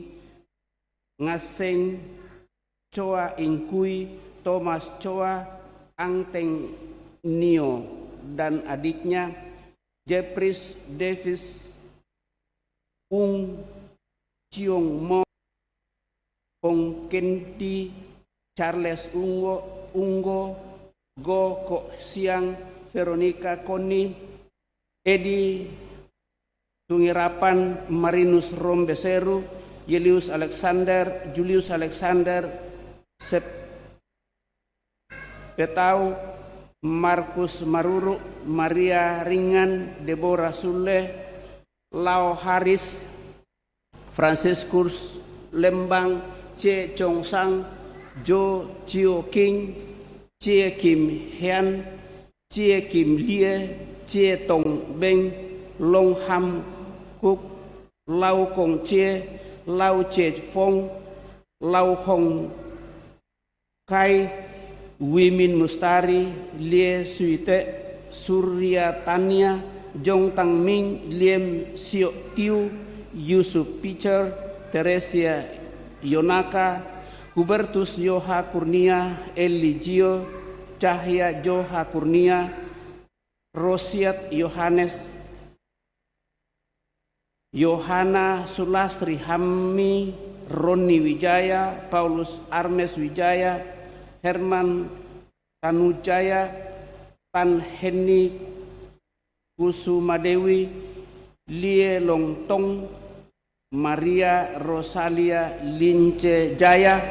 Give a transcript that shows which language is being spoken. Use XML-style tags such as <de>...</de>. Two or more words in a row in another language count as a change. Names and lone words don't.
<id>Ngaseng, Choa Ing Kui, Thomas Choa, Angteng Nio, dan adiknya Jepris Davis, Ung Chiong Mo, Pong Kenti, Charles Ungo, Go Kok Siang, Veronica Koni, Edi Tungirapan, Marinus Rombeseru, Julius Alexander, Petau, Markus Maruru, Maria Ringan, Deborah Sule, Lau Haris, Franciscus Lembang, Che Chong Sang, Jo Chio King, Chie Kim Hian, Chie Kim Lie, Chie Tong Beng, Long Ham Kuk, Lau Kong Chie, Lau Che Phong, Lau Hong Kai, Wimin Mustari, Lie Suite, Surya Tania, Jong Tang Ming, Liem Siok Tiu, Yusuf Picher, Teresia Yonaka, Hubertus Yoha Kurnia, Eli Gio, Cahya Joha Kurnia, Rosiat Yohanes, Yohana Sulastri Hammi, Roni Wijaya, Paulus Armes Wijaya, Herman Tanujaya, Tan Henny Kusumadewi, Lie Longtong, Maria Rosalia Lince Jaya,</id>